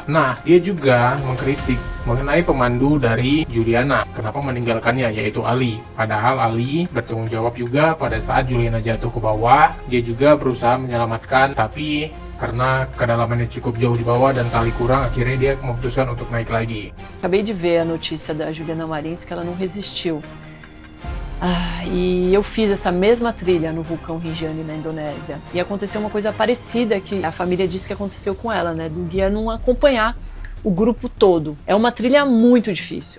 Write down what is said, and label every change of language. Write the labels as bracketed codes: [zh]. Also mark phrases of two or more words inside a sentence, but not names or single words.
[id] Nah, dia juga mengkritik mengenai pemandu dari Juliana. Kenapa meninggalkannya, yaitu Ali. Padahal Ali bertanggung jawab juga pada saat Juliana jatuh ke bawah. Dia juga berusaha menyelamatkan, tapi karena kedalamannya cukup jauh di bawah dan tali kurang, akhirnya dia memutuskan untuk naik lagi. [pt] Acabei de ver a notícia da Juliana Marins que ela não resistiu. E eu fiz essa mesma trilha no vulcão Rinjani na Indonésia. E aconteceu uma coisa parecida que a família disse que aconteceu com ela, né? Do guia não acompanhar o grupo todo. É uma trilha muito difícil.